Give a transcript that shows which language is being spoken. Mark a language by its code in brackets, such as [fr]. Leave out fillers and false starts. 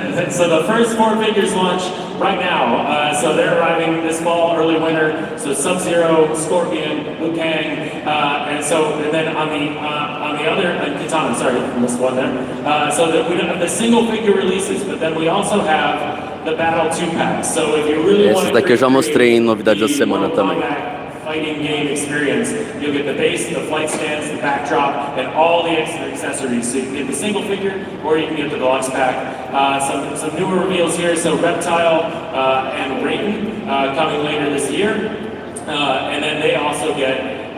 [en] So the first 4 figures launch right now. So they're arriving this fall, early winter. So Sub-Zero, Scorpion, Liu Kang, and then on the other Kitana. Sorry, missed one there. So that we don't have the single figure releases, but then we also have the Battle 2-packs. So if you really want [pt] Esses daqui eu já mostrei em novidade da semana também. [en] Fighting game experience, you'll get the base, the flight stands, the backdrop, and all the extra accessories. So you can get the single figure, or you can get the deluxe pack. Some newer reveals here. So Reptile and Raiden coming later this year, and then they also get.